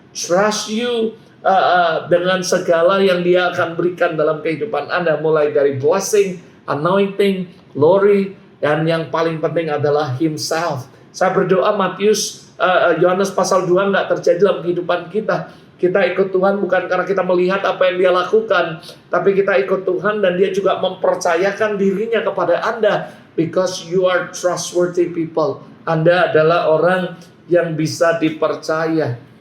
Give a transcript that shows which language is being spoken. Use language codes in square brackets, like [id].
[en] Trust you [id] dengan segala yang Dia akan berikan dalam kehidupan Anda, mulai dari blessing, anointing, glory, dan yang paling penting adalah Himself. Saya berdoa Yohanes pasal 2 nggak terjadi dalam kehidupan kita. Kita ikut Tuhan bukan karena kita melihat apa yang Dia lakukan, tapi kita ikut Tuhan dan Dia juga mempercayakan dirinya kepada Anda. [en] Because you are trustworthy people. [id] Anda adalah orang yang bisa dipercaya.